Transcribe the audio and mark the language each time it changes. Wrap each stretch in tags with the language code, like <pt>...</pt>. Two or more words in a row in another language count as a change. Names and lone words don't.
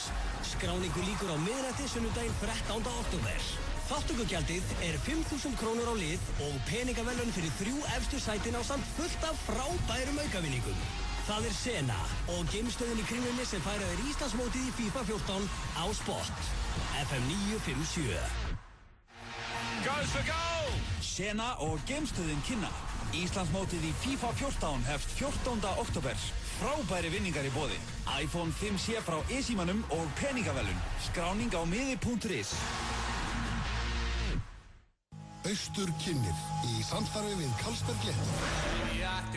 <is>Skráningu lýkur á miðnætti sunnudaginn 13. október. Þátttökugjaldið er 5.000 krónur á lið og peningaverðlaun fyrir 3 efstu sætin ásamt fullt af frábærum aukavinningum. Það er Sena og geimstöðin í Kringlunni sem færa þér Íslandsmótið í FIFA 14 á Spot. FM 957.</is> <en>Goes for goal!</en> <is>Sena og geimstöðin kynna. Íslandsmótið í FIFA 14 hefst 14. október. Frábæri vinningar í boði. iPhone 5C frá e-símanum og peningaverðlaun. Skráning á miði.is. Austur kynnir í samstarfi við Carlsberg Léttir.</is>